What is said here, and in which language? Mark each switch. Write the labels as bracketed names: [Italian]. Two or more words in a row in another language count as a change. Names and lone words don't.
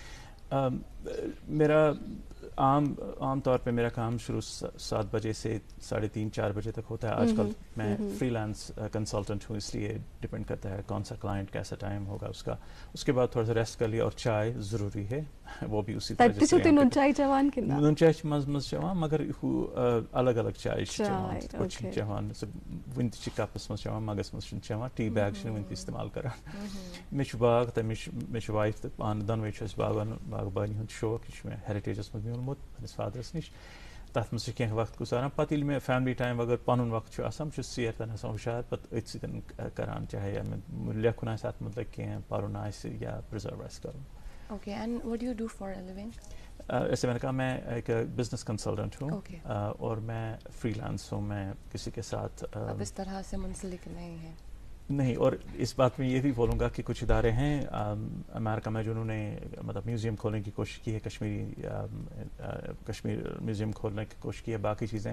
[Urdu] میرا عام طور پہ میرا کام شروع 7 بجے سے 3:30 4 بجے تک ہوتا ہے. آج کل میں [English] freelance consultant [Urdu] ہوں, اس لیے ڈپینڈ کرتا ہے کون سا کلائنٹ کیسا ٹائم ہوگا اس کا. اس کے بعد تھوڑا سا ریسٹ کر لیا, اور چائے ضروری ہے, وہ بھی اسی طرح سے [Kashmiri] نون چائے چوان نون چائے مز چوان, مگر الگ الگ چائے چوان, کچھ چوان ون تہ کپس مز چوان, مگس مز چوان, [English] tea bag [Kashmiri] ون تہ استعمال کران. مے باغ تہ مے وائف تہ پان دونوے باغبانی ہند شوق, یہ مے ہیریٹیجس مز میونمت پنس فادرس نش. تر مز کھانا وقت گزاران, پتہ ییٚلہِ مےٚ [English] family time [Kashmiri] اگر پنُن وقت آسان بہٕ چھُس ژیر تام آسان ہُشار, پتہٕ أتھۍ سۭتۍ کران, چاہے لیکھُن آسہِ اَتھ متعلق کینٛہہ, پرُن آسہِ یا پرزرو آسہِ کرُن. [English] Okay, and what do you do for a living? [Urdu] ایسے میں نے کہا میں ایک [English] business consultant [Urdu] ہوں, اور میں فری لانس ہوں, میں کسی کے ساتھ اب اس طرح سے منسلک نہیں ہے. نہیں, اور اس بات میں یہ بھی بولوں گا کہ کچھ ادارے ہیں امریکہ میں جنہوں نے مطلب میوزیم کھولنے کی کوشش کی ہے, کشمیر میوزیم کھولنے کی کوشش کی ہے, باقی چیزیں.